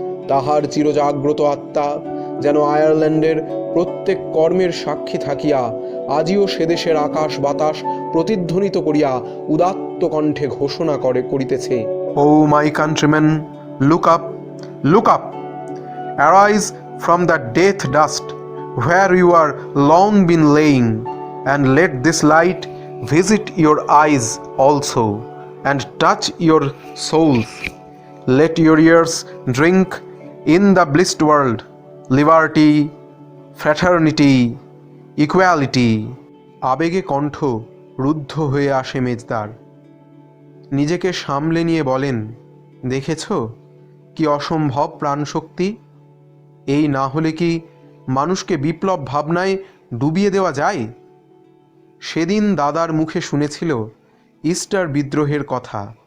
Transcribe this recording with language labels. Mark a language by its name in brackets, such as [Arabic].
[Bangla] তাহার চিরজাগ্রত আত্মা যেন আয়ারল্যান্ডের প্রত্যেক কর্মের সাক্ষী থাকিয়া আজিও সে দেশের আকাশ বাতাস প্রতিধ্বনিত করিয়া উদাত্ত কণ্ঠে ঘোষণা করিতেছে, [English] O my countryman, look up, look up, arise from the death dust where you are long been laying, and let this light visit your eyes also, and touch your souls. Let your ears drink in the blissed world liberty, fraternity, equality. [Bangla] আবেগে কণ্ঠ রুদ্ধ হয়ে আসে মেজদার। নিজেকে সামলে নিয়ে বলেন, দেখেছ কি অসম্ভব প্রাণশক্তি! এই না হলে কি মানুষকে বিপ্লব ভাবনায় ডুবিয়ে দেওয়া যায়? সেদিন দাদার মুখে শুনেছিল ইস্টার বিদ্রোহের কথা।